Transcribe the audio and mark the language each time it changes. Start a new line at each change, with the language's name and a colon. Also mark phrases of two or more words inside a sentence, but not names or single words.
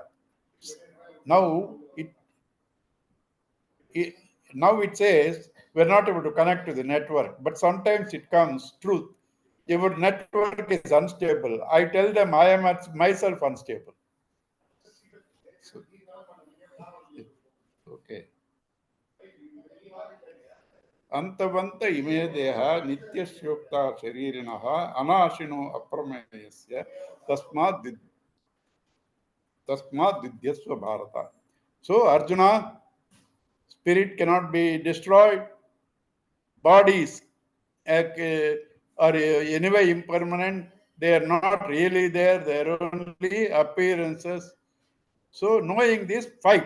English: Now it now it says we're not able to connect to the network, but sometimes it comes truth. Your network is unstable. I tell them I am myself unstable. So, okay.
Sanskrit: ಅಂತವಂತ ಇಮೇ ದೇಹ ನಿತ್ಯಸ್ಯೋಕ್ತ ಶರೀರಿಣಃ ಅನಾಶಿನೋ ಅಪ್ರಮೇಯಸ್ಯ ತಸ್ಮಾತ್ ವಿದ್ಯಸ್ವ ಭಾರತ.
English: So Arjuna, spirit cannot be destroyed. Bodies are anyway impermanent. They are not really there. They are only appearances. So knowing this, fight.